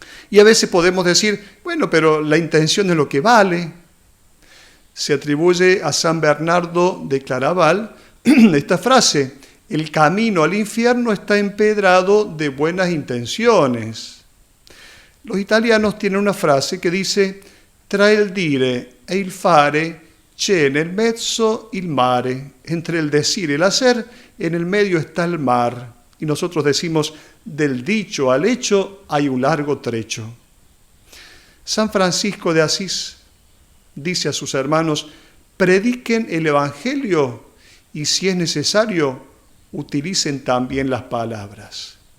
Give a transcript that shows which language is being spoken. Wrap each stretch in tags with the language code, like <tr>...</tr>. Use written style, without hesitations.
<es>Y a veces podemos decir, bueno, pero la intención es lo que vale. Se atribuye a San Bernardo de Claraval esta frase: el camino al infierno está empedrado de buenas intenciones. Los italianos tienen una frase que dice:</es> <it>tra il dire e il fare c'è nel mezzo il mare.</it> <es>Entre el decir y el hacer, en el medio está el mar. Y nosotros decimos: del dicho al hecho hay un largo trecho. San Francisco de Asís dice a sus hermanos: prediquen el Evangelio y, si es necesario, utilicen también las palabras.</es>